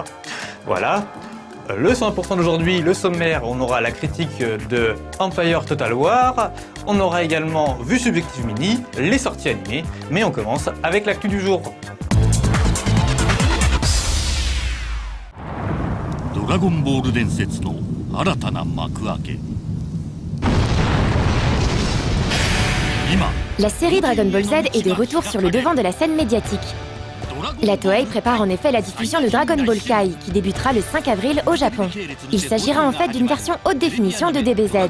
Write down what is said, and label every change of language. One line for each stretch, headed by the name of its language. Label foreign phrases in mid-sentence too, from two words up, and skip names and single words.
French: Voilà, le 101% d'aujourd'hui, le sommaire, on aura la critique de Empire Total War, on aura également Vue Subjective Mini, les sorties animées, mais on commence avec l'actu du jour.
Japanese: Dragon Ball 伝説の新たな幕開け
French: La série Dragon Ball Z est de retour sur le devant de la scène médiatique. La Toei prépare en effet la diffusion de Dragon Ball Kai, qui débutera le 5 avril au Japon. Il s'agira en fait d'une version haute définition de DBZ.